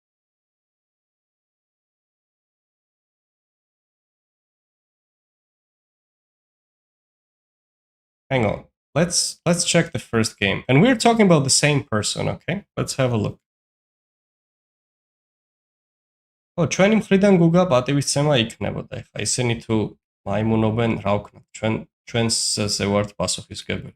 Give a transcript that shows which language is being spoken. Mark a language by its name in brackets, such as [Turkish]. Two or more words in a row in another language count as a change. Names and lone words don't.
[English] Hang on. Let's check the first game. And we're talking about the same person, okay? Let's have a look. [Georgian] ჩვენ მხრიდან გუგა პატივისცემა იქნებოდა. ეხლა ისინი თუ მაიმუნობენ, რა ვქნათ, ჩვენს ზე ვართ პასუხისგებელი.